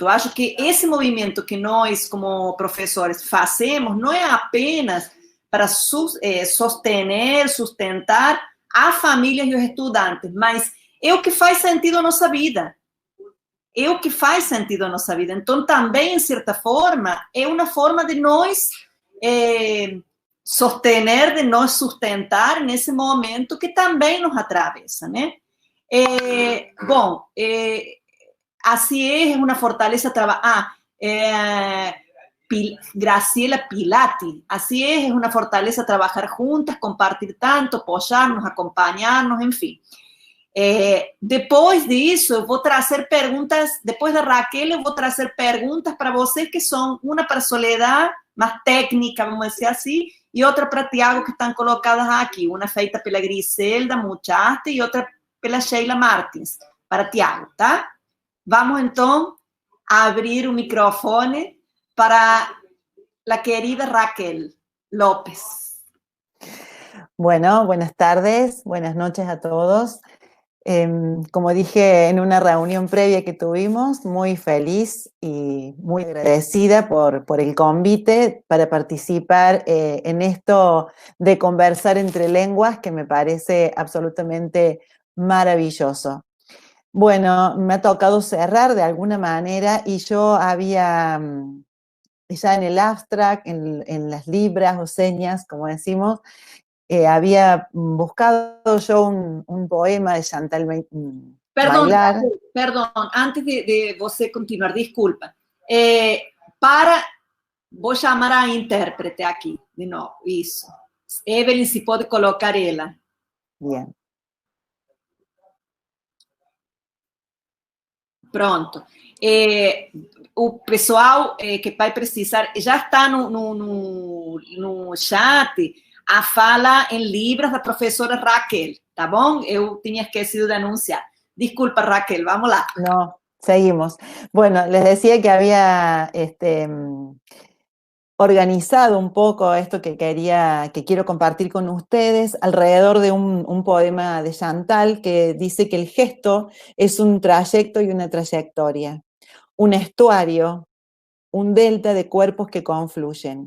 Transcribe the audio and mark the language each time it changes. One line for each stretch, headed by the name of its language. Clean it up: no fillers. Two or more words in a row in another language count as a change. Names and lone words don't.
Portuguese: Acho que esse movimento que nós, como professores, fazemos não é apenas para sostener, sustentar a famílias e os estudantes, mas é o que faz sentido à nossa vida. É o que faz sentido à nossa vida. Então, também, em certa forma, é uma forma de nós sostener, de nós sustentar nesse momento que também nos atravessa, né? Bom,
Spanish: así es una fortaleza trabajar. Graciela Pilati, así es una fortaleza trabajar juntas, compartir tanto, apoyarnos, acompañarnos, en fin.
Portuguese: Depois disso, eu vou trazer perguntas, depois da Raquel, eu vou trazer perguntas para vocês que são uma para Soledad, mais técnica, vamos dizer assim, e outra para Tiago, que estão colocadas aqui, uma feita pela Griselda Muchaste e outra pela Sheila Martins, para Tiago, tá? Vamos, então, a abrir o microfone para
Spanish: la querida
Portuguese: Raquel López.
Spanish: Bueno, buenas tardes, buenas noches a todos. Como dije en una reunión previa que tuvimos, muy feliz y muy agradecida por el convite para participar en esto de conversar entre lenguas, que me parece absolutamente maravilloso. Bueno, me ha tocado cerrar de alguna manera y yo había, ya en el abstract, en las libras o señas, como decimos, había buscado yo un poema de Chantal Bailar.
Portuguese: Perdão, antes de você continuar, desculpa. Vou chamar a intérprete aqui, de novo, isso. Evelyn, se pode colocar ela.
Spanish: Bien.
Portuguese: Pronto. O pessoal que vai precisar, já está no chat a fala em Libras da professora Raquel, tá bom? Eu tinha esquecido de anunciar. Disculpa, Raquel, vamos lá.
Spanish: No, seguimos. Bueno, les decía que había organizado un poco esto que quiero compartir con ustedes alrededor de un poema de Chantal que dice que el gesto es un trayecto y una trayectoria, un estuario, un delta de cuerpos que confluyen.